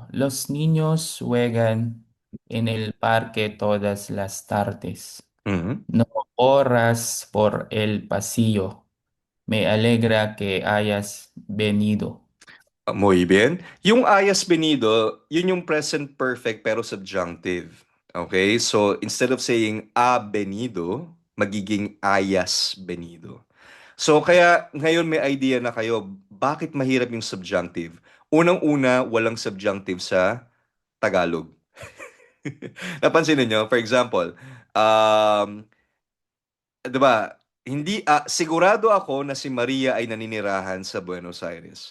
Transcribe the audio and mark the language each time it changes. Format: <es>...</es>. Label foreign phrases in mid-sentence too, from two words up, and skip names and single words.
<es>Los niños juegan en el parque todas las tardes. Mhm. No corras por el pasillo. Me alegra que hayas venido. Muy bien. Yung hayas venido,</es> <tl>yun yung</tl> <en>present perfect</en> <tl>pero subjunctive. Okay?</tl> <en>So, instead of saying</en> <es>ha venido,</es> <en>magiging</en> <es>hayas venido.</es> <tl>So, kaya ngayon may idea na kayo, bakit mahirap yung subjunctive? Unang-una, walang subjunctive sa Tagalog. Napansin niyo, for example, um, 'di ba? Hindi sigurado ako na si Maria ay naninirahan sa Buenos Aires.</tl>